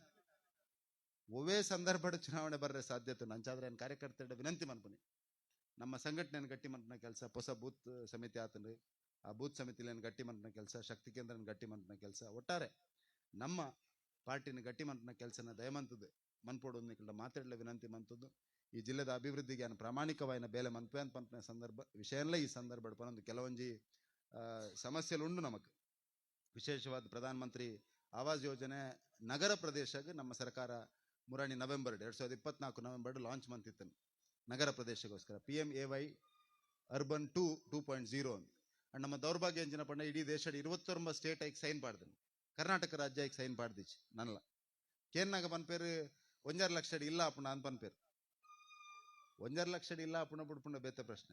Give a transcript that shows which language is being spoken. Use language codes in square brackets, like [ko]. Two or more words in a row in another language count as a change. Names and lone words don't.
[tcy] ಒವೇ ಸಂದರ್ಭದ ಚುನಾವಣೆ ಬರ್ರೆ ಸಾಧ್ಯತೆ ಅಂಚಾದ್ರೆ ಏನು ಕಾರ್ಯಕರ್ತರ ವಿನಂತಿ ಮನ್ಪುನಿ ನಮ್ಮ ಸಂಘಟನೆಯನ್ನು ಗಟ್ಟಿ ಮನ್ಪನ ಕೆಲಸ, ಹೊಸ ಬೂತ್ ಸಮಿತಿ ಆತಂದ್ರೆ ಆ ಬೂತ್ ಸಮಿತಿಲೇನು ಗಟ್ಟಿ ಮನ್ಪನ ಕೆಲಸ, ಶಕ್ತಿ ಕೇಂದ್ರನ ಗಟ್ಟಿ ಮನ್ಪನ ಕೆಲಸ, ಒಟ್ಟಾರೆ ನಮ್ಮ ಪಾರ್ಟಿನ ಗಟ್ಟಿ ಮನ್ಪನ ಕೆಲಸನ ದಯಮಂತದ್ದು ಮನ್ಪೋಡು ಮಾತಾಡಲ ವಿನಂತಿ ಮಂತದ್ದು. ಈ ಜಿಲ್ಲೆದ ಅಭಿವೃದ್ಧಿಗೆ ನಾನು ಪ್ರಾಮಾಣಿಕವಾಯಿನ ಬೇಲೆ ಮನ್ಪೆ ಅಂತ ಪಂಪನ ಸಂದರ್ಭ ವಿಷಯಲ್ಲ ಈ ಸಂದರ್ಭ ಪನೊಂದು ಕೆಲವೊಂಜಿ ಸಮಸ್ಯೆಲು ಉಂಡು ನಮಕ್. ವಿಶೇಷವಾದ ಪ್ರಧಾನ ಮಂತ್ರಿ ಆವಾಸ್ ಯೋಜನೆ ನಗರ ಪ್ರದೇಶಕ್ಕೆ ನಮ್ಮ ಸರ್ಕಾರ ಮುರಾಣಿ ನವೆಂಬರ್ 2024 ನವೆಂಬರ್ ಲಾಂಚ್ ಮಂತಿತ್ತನು ನಗರ ಪ್ರದೇಶಗೋಸ್ಕರ PMAY ಅರ್ಬನ್ 2.0 ಅಂತ. ಅಂಡ್ ನಮ್ಮ ದೌರ್ಭಾಗ್ಯ ಎಂಜಿನ ಪಂಡ ಇಡೀ ದೇಶದ 29 ಸ್ಟೇಟ್ ಐಕ್ ಸೈನ್ ಪಾಡ್ದನು, ಕರ್ನಾಟಕ ರಾಜ್ಯ ಐಕ್ ಸೈನ್ ಪಾಡ್ದಿಚ್ಚಿ ನನ್ಲ ಕೇನ್ನಾಗ ಪನ್ಪೇರು 1.5 ಲಕ್ಷ ಇಲ್ಲ ಅಪ್ಪಣ ಅಂತ ಪನ್ಪೇರು 1.5 ಲಕ್ಷ ಇಲ್ಲ ಅಪ್ಪಣ ಬಿಡ್ಪುಂಡ ಬೇತೆ ಪ್ರಶ್ನೆ.